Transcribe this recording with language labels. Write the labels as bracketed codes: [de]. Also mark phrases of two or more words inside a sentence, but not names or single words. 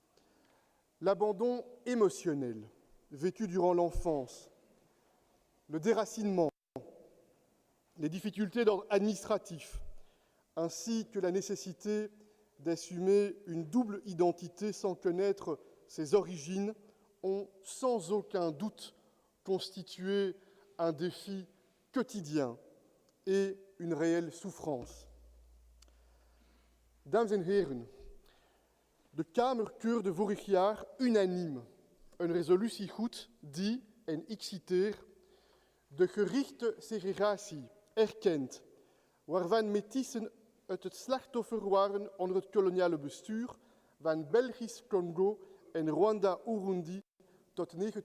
[fr] L'abandon émotionnel vécu durant l'enfance, le déracinement, les difficultés d'ordre administratif, ainsi que la nécessité d'assumer une double identité sans connaître ses origines ont sans aucun doute constitué un défi quotidien et une réelle souffrance. [nl] Dames en heren, de Kamer keurde vorig jaar unaniem een resolutie goed die, en ik citeer, de gerichte segregatie erkent, waarvan metissen uit het slachtoffer waren onder het koloniale bestuur van Belgisch Congo en Rwanda-Urundi tot